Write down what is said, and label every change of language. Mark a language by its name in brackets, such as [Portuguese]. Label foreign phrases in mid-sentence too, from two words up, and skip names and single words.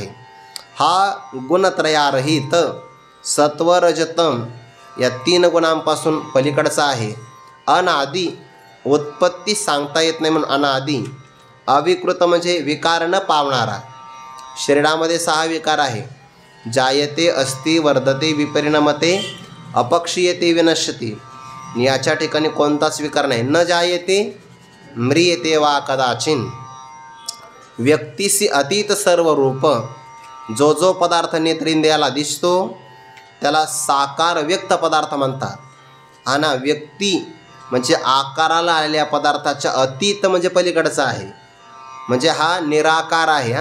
[Marathi] हा गुणत्रयारहित सत्वरजतम या 3 गुणांपासून पलीकडचा आहे. अनादी, उत्पत्ती सांगता येत नाही म्हणून अनादी. अविकृत म्हणजे विकार न पावणारा. शरीरामध्ये 6 विकार आहे. [Sanskrit] जायते, अस्ति, वर्धते, विपरिणमते, अपक्षीयते, विनश्यते. [Marathi] याच्या ठिकाणी कोणताच विकार नाही. [Sanskrit] न जायते, म्रियते वा कदाचिन. [Marathi] व्यक्तीशी अतीत सर्व रूप. जो जो पदार्थ नेत्रेंद्रियाला दिसतो त्याला साकार व्यक्त पदार्थ म्हणतात. आणि व्यक्ती म्हणजे आकाराला आलेल्या पदार्थाच्या अतीत म्हणजे पलीकडचा आहे. म्हणजे हा निराकार आहे.